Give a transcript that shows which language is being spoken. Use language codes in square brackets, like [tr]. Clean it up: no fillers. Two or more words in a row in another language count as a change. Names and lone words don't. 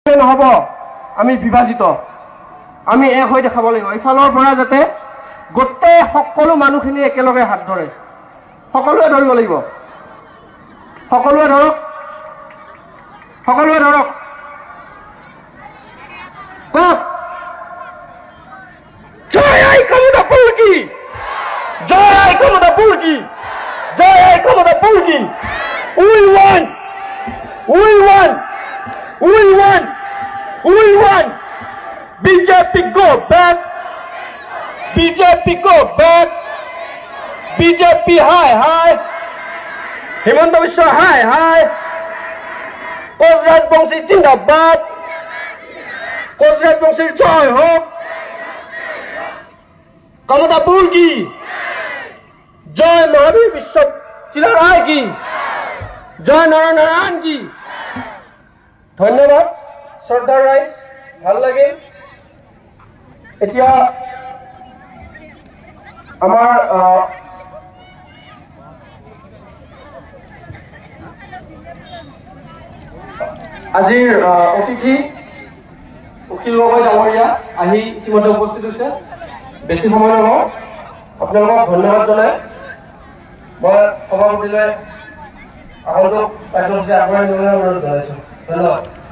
[as] নিশ্চয় নহ'ব আমি বিভাজিত আমি এক হৈ দেখাব লাগিব ইফালৰ পৰা যাতে গোটেই সকলো মানুহখিনি একেলগে হাত ধৰে সকলোৱে ধৰিব লাগিব সকলোৱে ধৰক কওক জয় আই ক্ষমতা পুলকি জয় আই ক্ষমতা পুলকি জয় আই ক্ষমতা পুলকি we [en] want BJP go back BJP high Himanta Biswa high Koch Rajbongshi Jindabad Koch Rajbongshi joy hope [as] Kamata Purki Joy Mahavir Vishwa Chilarai ki Joy Narayan ki ধন্যবাদ শ্ৰদ্ধাৰ ৰাইজ ভাল লাগে এতিয়া আমাৰ আজিৰ অতিথি অখিল গগৈ ডাঙৰীয়া আহি ইতিমধ্যে উপস্থিত হৈছে বেছি সময় নহয় আপোনালোকক ধন্যবাদ জনাই মই সভাপতিলৈ আগন্তুক কাৰ্যসূচী আগবঢ়াই নিবলৈ অনুৰোধ জনাইছো ধন্যবাদ